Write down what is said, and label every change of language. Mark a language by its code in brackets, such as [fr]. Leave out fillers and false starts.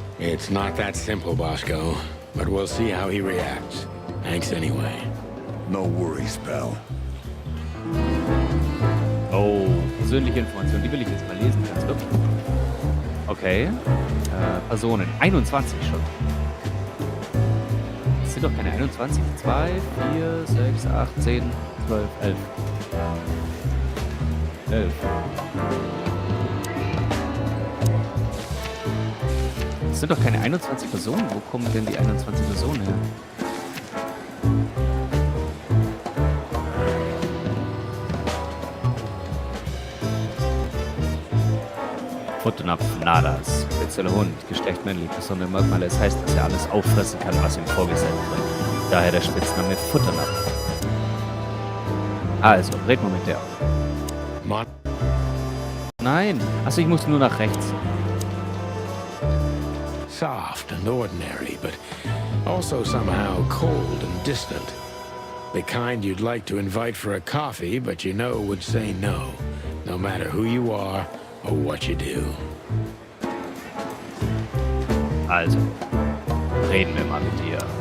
[en] It's not that simple, Bosco, but we'll see how he reacts. Thanks anyway. No worries, pal. [de] Oh, persönliche Informationen, die will ich jetzt mal lesen, ganz wirklich. Okay. Personen. 21 schon. Das sind doch keine 21. 2, 4, 6, 8, 10, 12, 11. 11. Das sind doch keine 21 Personen. Wo kommen denn die 21 Personen her? Futternapf, Nadas, spezieller Hund, Geschlecht männlich, besondere Merkmale. Es heißt, dass er alles auffressen kann, was ihm vorgesetzt wird. Daher der Spitzname Futternapf. Also, reden wir mit der. Mon Nein. Achso, ich muss nur nach rechts. [en] Soft and ordinary, but also somehow cold and distant. The kind you'd like to invite for a coffee, but you know would say no, no matter who you are or what you do. [de] Also, reden wir mal mit dir.